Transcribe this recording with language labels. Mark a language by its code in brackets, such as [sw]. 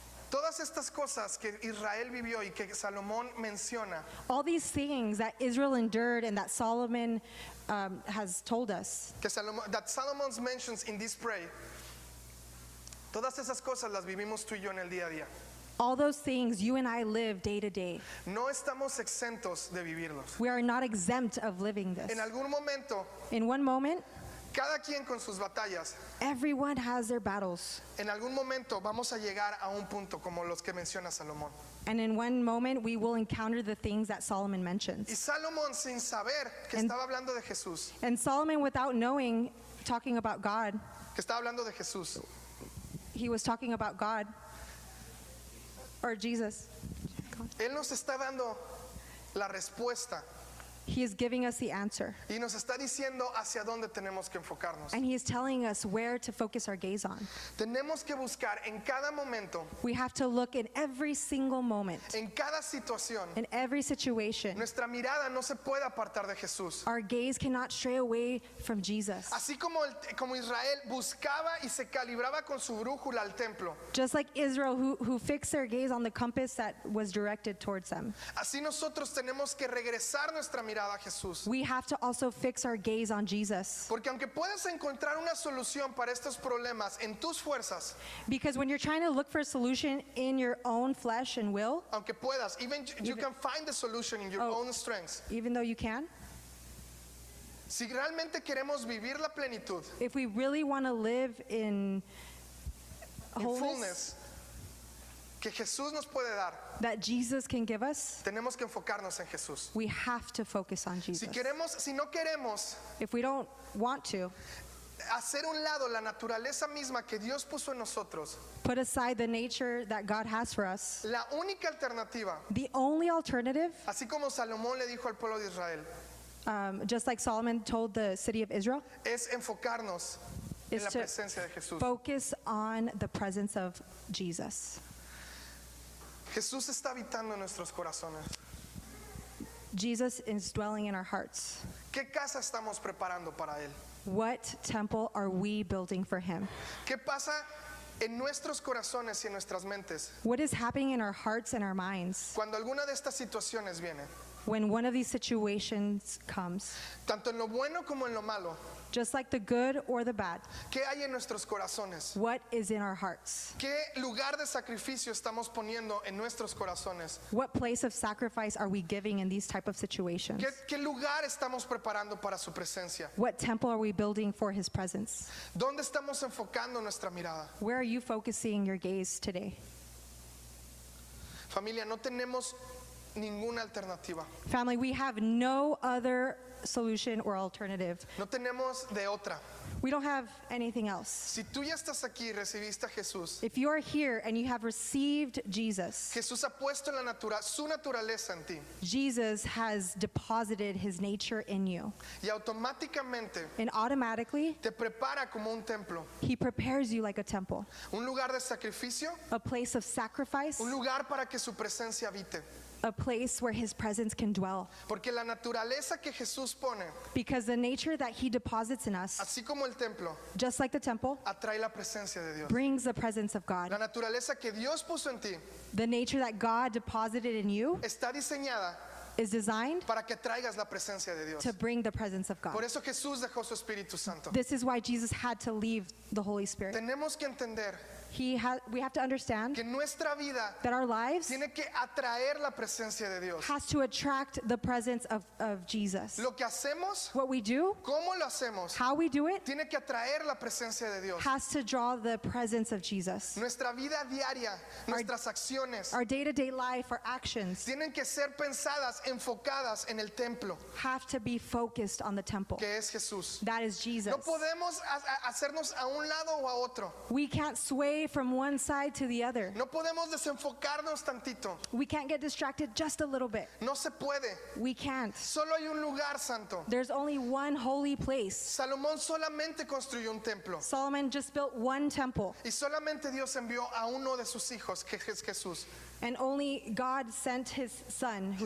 [es] Todas estas cosas que Israel vivió y que Salomón menciona [en] All these things that Israel endured and that Solomon has told us, that Solomon mentions in this prayer, [es] todas esas cosas las vivimos tú y yo en el día a día. [en] all those things you and I live day to day. [es] No estamos exentos de vivirlos. [en] We are not exempt of living this. [es] En algún momento, [en] In one moment, [es] cada quien con sus batallas, [en] everyone has their battles. [es] en algún momento vamos a llegar a un punto como los que menciona Salomón. [en] And in one moment, we will encounter the things that Solomon [es] Y [en] mentions. [es] Salomón, sin saber que [en] And- [es] estaba hablando de Jesús, [en] And Solomon, without knowing, talking about God, [es] que estaba hablando de Jesús, [en] he was talking about God or Jesus. [es] él nos está dando la respuesta [en] He is giving us the answer. [es] y nos está diciendo hacia dónde tenemos que enfocarnos. [en] And he is telling us where to focus our gaze on. [es] Tenemos que buscar en cada momento, [en] We have to look in every single moment, [es] en cada situación. [en] in every situation. [es] Nuestra mirada no se puede apartar de Jesús. [en] Our gaze cannot stray away from Jesus. [es] Así como Israel buscaba y se calibraba con su brújula al templo, [en] Just like Israel, who fixed their gaze on the compass that was directed towards them. [es] así nosotros tenemos que regresar nuestra mirada a Jesús. [en] We have to also fix our gaze on Jesus. [es] Porque aunque puedas encontrar una solución para estos problemas en tus fuerzas, [en] Because when you're trying to look for a solution in your own flesh and will, [es] aunque puedas, [en] even you can find the solution in your Oh. own strengths. even though you can, [es] Si realmente queremos vivir la plenitud, [en] if we really want to live in [es] en [en] wholeness [es] fullness que Jesús nos puede dar, [en] that Jesus can give us, [es] tenemos que enfocarnos en Jesús. [en] we have to focus on Jesus. [es] Si no queremos [en] If we don't want to, [es] hacer un lado la naturaleza misma que Dios puso en nosotros, [en] put aside the nature that God has for us, [es] la única alternativa, [en] the only alternative, [es] así como Salomón le dijo al pueblo de Israel, [en] just like Solomon told the city of Israel, [es] es enfocarnos en [en] is [es] la [en] to [es] presencia de Jesús. [en] focus on the presence of Jesus. [es] Jesús está habitando en nuestros corazones. [en] Jesus is dwelling in our hearts. [es] ¿Qué casa estamos preparando para Él? [en] What temple are we building for him? [es] ¿Qué pasa en nuestros corazones y en nuestras mentes [en] What is happening in our hearts and our minds [es] cuando alguna de estas situaciones viene? [en] when one of these situations comes? [es] Tanto en lo bueno como en lo malo. [en] Just like the good or the bad, [es] ¿Qué hay en nuestros corazones? [en] what is in our hearts? [es] ¿Qué lugar de sacrificio estamos poniendo en nuestros corazones? [en] What place of sacrifice are we giving in these type of situations? [es] ¿Qué lugar estamos preparando para su presencia? [en] What temple are we building for his presence? [es] ¿Dónde estamos enfocando nuestra mirada? [en] Where are you focusing your gaze today? [es] Familia, no tenemos ninguna alternativa. [en] Family, we have no other solution or alternative. [es] No tenemos de otra. [en] We don't have anything else. [es] Si tú ya estás aquí y recibiste a Jesús, [en] If you are here and you have received Jesus, [es] Jesús ha puesto su naturaleza en ti [en] Jesus has deposited his nature in you. [es] y automáticamente [en] And automatically, [es] te prepara como un templo, [en] he prepares you like a temple, [es] un lugar de sacrificio, [en] a place of sacrifice, [es] un lugar para que su presencia habite. [en] a place where his presence can dwell. [es] Porque la naturaleza que Jesús pone, [en] Because the nature that he deposits in us, [es] así como el templo, [en] just like the temple, [es] atrae la presencia de Dios. [en] brings the presence of [es] La [en] God. [es] naturaleza que Dios puso en ti [en] The nature that God deposited in you [es] está diseñada [en] is designed [es] para que traigas la presencia de Dios. [en] to bring the presence of [es] Por [en] God. [es] eso Jesús dejó su Espíritu Santo. [en] This is why Jesus had to leave the Holy Spirit. [es] Tenemos que entender [en] we have to understand [es] que nuestra vida [en] that our lives [es] tiene que atraer la presencia de Dios. [en] has to attract the presence of Jesus. [es] Lo que hacemos, [en] What we do, [es] cómo lo hacemos, [en] how we do it, [es] tiene que atraer la presencia de Dios. [en] has to draw the presence of Jesus. [es] Nuestra vida diaria, nuestras acciones, [en] Our day-to-day life, our actions [es] tienen que ser pensadas, enfocadas en el templo, [en] have to be focused on the temple. [es] que es Jesús. [en] That is Jesus. [es] No podemos hacernos a un lado o a otro. [en] We can't sway from one side to the other. [es] No podemos desenfocarnos tantito. [en] We can't get distracted just a little bit. [es] No se puede. [en] We can't. [es] Solo hay un lugar santo. [en] There's only one holy place. [es] Salomón solamente construyó un templo. [en] Solomon just built one temple, [es] Y solamente Dios envió a uno de sus hijos, que es Jesús. [en] and only God sent his son, who